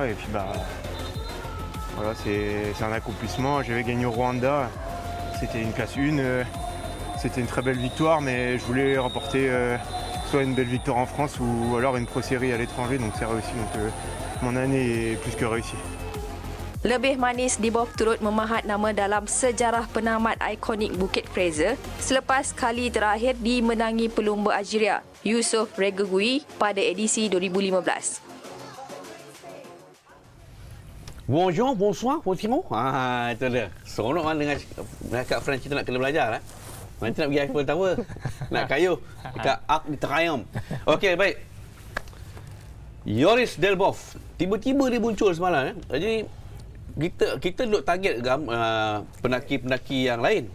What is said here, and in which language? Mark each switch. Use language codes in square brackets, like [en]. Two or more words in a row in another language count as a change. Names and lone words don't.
[fr] Et puis voilà, c'est un accomplissement. J'avais gagné au Rwanda. C'était une classe 1, c'était une très belle victoire, mais je voulais remporter soit une belle victoire en France ou alors une pro série à l'étranger, donc c'est réussi. Donc mon année est plus que réussie. [ms] Lebih manis, Dibov turut memahat nama dalam sejarah penamat ikonik Bukit Fraser selepas kali terakhir dimenangi pelumba Algeria, Youssouf Regragui pada edisi 2015. [fr] Bonjour, bonsoir, bonjour. [ms] Itu dia. Seronok kan dengan kat French kita nak kena belajar lah. Nanti nak pergi Eiffel Tower. Nak kayuh dekat Arc de Triomphe. Okey, baik. Joris Delbov. Tiba-tiba dia muncul semalam. Jadi kita duk target pendaki-pendaki yang lain.